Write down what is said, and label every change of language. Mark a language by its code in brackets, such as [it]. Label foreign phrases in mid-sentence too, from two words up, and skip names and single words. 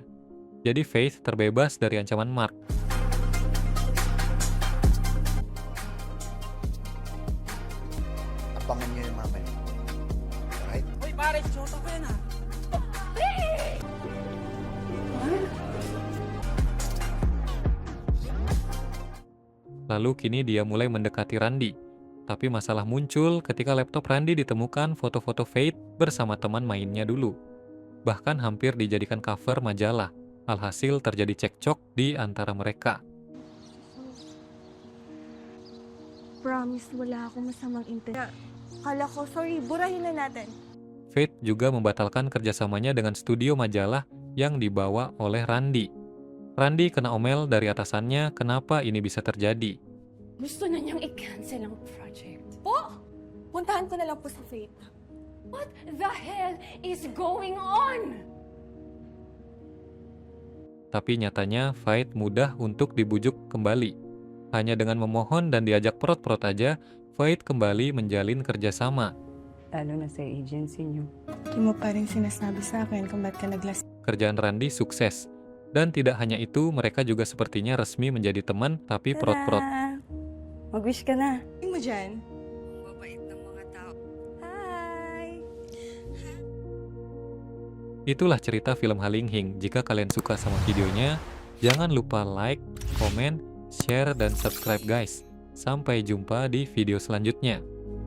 [id] Jadi Veit terbebas dari ancaman Mark. [tl] Abangan niyo yung mamaya. [en] Alright? [tl] Uy, pare, shota ko yan ah. [id] Lalu kini dia mulai mendekati Randy. Tapi masalah muncul ketika laptop Randy ditemukan foto-foto Veit bersama teman mainnya dulu. Bahkan hampir dijadikan cover majalah. Alhasil terjadi cekcok di antara mereka. [tl] promise, wala akong masamang intent. Kala ko, sorry, burahin na natin. [id] Veit juga membatalkan kerjasamanya dengan studio majalah yang dibawa oleh Randy. Randy kena omel dari atasannya kenapa ini bisa terjadi. [tl] Gusto na niyang i-cancel ang project. Po, puntahan ko na lang po sa Faith. [en] What the hell is going on? [id] Tapi nyatanya Veit mudah untuk dibujuk kembali. Hanya dengan memohon dan diajak prot-prot aja, Veit kembali menjalin kerjasama. [tl] Lalo na sa agency niyo. Di mo pa rin sinasabi sa akin kung ba't ka naglas... [id] Kerjaan Randy sukses. Dan tidak hanya itu, mereka juga sepertinya resmi menjadi teman, tapi prot-prot. [tl] Mag-wish ka na. Ano mo dyan? Ang babait ng mga tao. Hi! [id] Itulah cerita film Halinghing. Jika kalian suka sama videonya, jangan lupa like, komen, share, dan subscribe guys. Sampai jumpa di video selanjutnya.